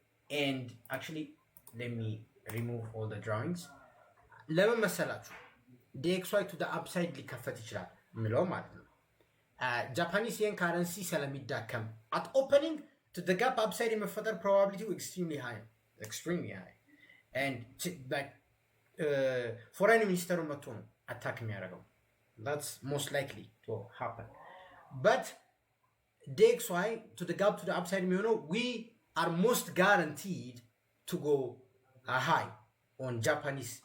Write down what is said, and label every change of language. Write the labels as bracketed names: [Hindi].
[English] and actually let me remove all the drawings. [Amharic] ለምን መሰላችሁ [English] DXY to the upside [Amharic] ሊከፈት ይችላል ምለው ማለት ነው. [English] Japanese yen currency [Amharic] ስለሚዳከም [English] at opening to the gap upside [Amharic] የመፈጠር [English] probability extremely high. And like foreign minister [Amharic] መጥቶ ነው አታክ የሚያደርገው. [English] That's most likely to happen. But DXY to the gap to the upside [Amharic] የሚሆነው [English] we are most guaranteed to go high on Japanese.